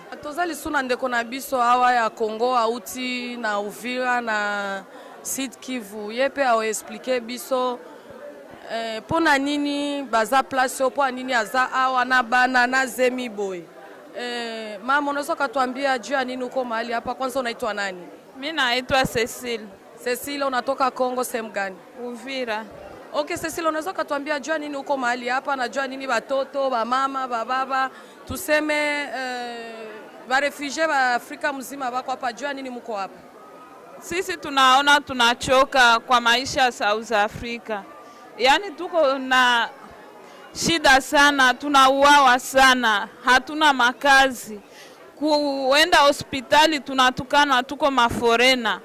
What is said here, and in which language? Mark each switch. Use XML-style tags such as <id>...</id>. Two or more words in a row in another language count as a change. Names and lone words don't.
<ln>tozali suna ndeko na biso awa ya Congo auti na Uvira na Sud Kivu yepe ao expliquer biso pona nini baza place opo nini aza awa na bana na zemi boy.</ln> <sw>Mama unaweza katuambia juu ya nini uko mahali hapa? Kwanza unaitwa nani? Mimi naitwa Cecile. Cecile, unatoka Kongo sehemu gani? Uvira. Okay Cecile, unaweza katuambia juu ya nini uko mahali hapa na juu ya nini batoto, ba mama, ba baba, tuseme ba refugee ba Afrika mzima bako hapa, juu ya nini mko hapa? Sisi tunaona tunachoka kwa maisha ya South Africa. Yaani tuko na shida sana, tunauawa sana, hatuna makazi. Kuenda hospitali tunatukana, tuko maforena.</sw>